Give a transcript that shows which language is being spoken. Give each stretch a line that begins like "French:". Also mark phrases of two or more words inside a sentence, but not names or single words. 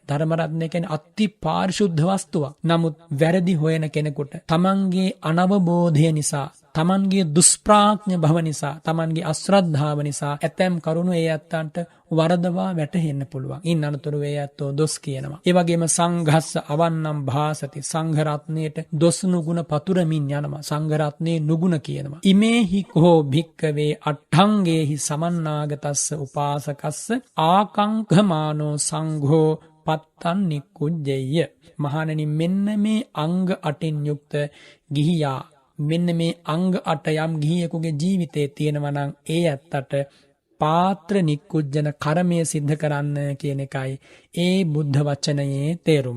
Sinhala: ධර්ම රත්නය කියන්නේ අති පාරිශුද්ධ වස්තුවක්. නමුත් වැරදි හොයන කෙනෙකුට තමන්ගේ අනවබෝධය නිසා, තමන්ගේ දුෂ්ප්‍රඥ භව නිසා, තමන්ගේ අශ්‍රද්ධාව නිසා ඇතැම් කරුණු ඒ ඇත්තන්ට වරදවා වැටහෙන්න පුළුවන්. ඉන් අනතුරු ඒ ඇත්තෝ දොස් කියනවා. ඒ වගේම
Pali: සංඝස්ස අවන්නම් භාසති,
Sinhala: සංඝ රත්නයේට දොස් නුගුණ පතුරමින් යනවා. සංඝ රත්නයේ නුගුණ කියනවා.
Pali: ඉමේහි කෝ භික්කවේ අට්ඨංගේහි සමන්නාගතස්ස උපාසකස්ස ආකංකමානෝ සංඝෝ පත්තන් නිකුජ්ජෙය්‍ය.
Sinhala: මහණෙනි, මෙන්න මේ අංග 8න් යුක්ත ගිහියා, මෙන්න මේ අංග 8 යම් ගිහියෙකුගේ ජීවිතයේ තියෙනවා නම් ඒ ඇත්තට පාත්‍ර නිකුජ්ජන කර්මය සිද්ධ කරන්න කියන එකයි ඒ බුද්ධ වචනයේ තේරුම.